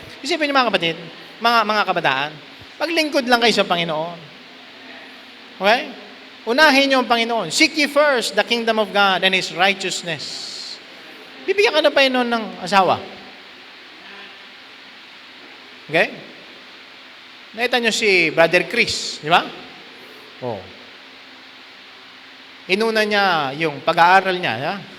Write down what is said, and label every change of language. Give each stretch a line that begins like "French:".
Filipino: Isipin niyo mga kapatid, mga kabataan, paglingkod lang kayo sa Panginoon. Okay? Unahin niyo ang Panginoon.
English: Seek ye first the kingdom of God and His righteousness.
Filipino: Bibigyan ka na pa yun ng asawa. Okay? Nakita niyo si Brother Chris, di ba? Oh. Inuna niya yung pag-aaral niya. Ya?